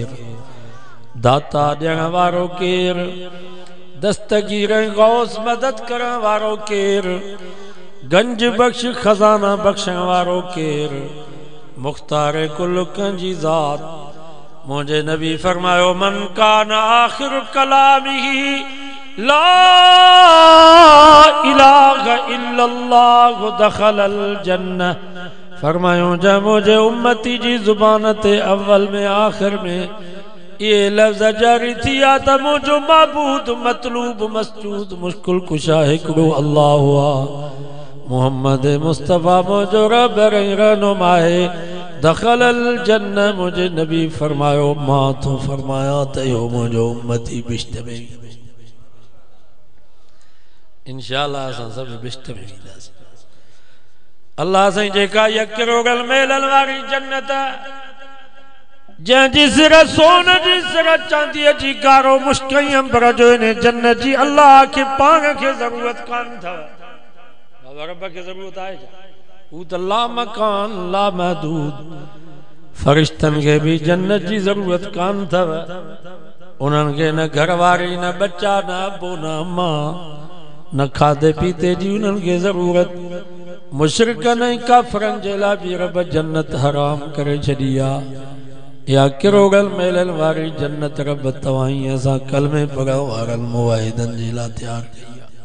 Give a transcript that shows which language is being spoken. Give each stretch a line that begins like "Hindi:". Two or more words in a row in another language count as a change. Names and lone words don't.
Sindhi: दाता ॾियण वारो केर? दस्तगीर गौस मदद करण वारो केर? गंज बख्श खजाना बख्शण वारो केर? मुख्तार कुल कंजी ज़ात। मुझे नबी फरमायो
Arabic: من كان آخر كلامه لا إله إلا الله دخل الجنة.
Sindhi: फरमायो जा मुझे उम्मती जी जुबान ते अव्वल में आखिर में ये लफ्ज़ जारी थिया त मुझो माबूद मतलूब मसजूद मुश्किल कुशा हिकिड़ो अल्लाह हुआ। मोहम्मद मुस्तफ़ा मुझो रब रहनुमा है।
Arabic: دخل الجنة.
Sindhi: मुझे नबी फरमायो मां तो फरमाया त यो मुझो उम्मती बिश्त में। इंशाअल्लाह असां सब बिश्त में वेंदासीं। अल्लाह साईं जेका यकिरोगल मेलल वारी जन्नत जंहिंजी सिर सोन जी सिर चांदीअ जी गारो मुश्कई अंबर जो इन जन्नत जी अल्लाह के पाण खे ज़रूरत कान अथव। रब खे ज़रूरत आहे छा? हू त
Arabic: لا مكان لا محدود.
Sindhi: फरिश्तन के भी जन्नत जी जरूरत कान अथव। उन्हनि खे न घर वारी न बच्चा न अबो न मां न खाधे पीते जी उन्हनि खे ज़रूरत। मुशरिकन ऐं काफ़िरनि जे लाइ बि रब जन्नत हराम करे छॾी आहे। या किरोगल मेलल वारी जन्नत रब तव्हां ई असां कलमे पढ़ण वारनि मुवाहिदनि जे लाइ तैयार कई आहे।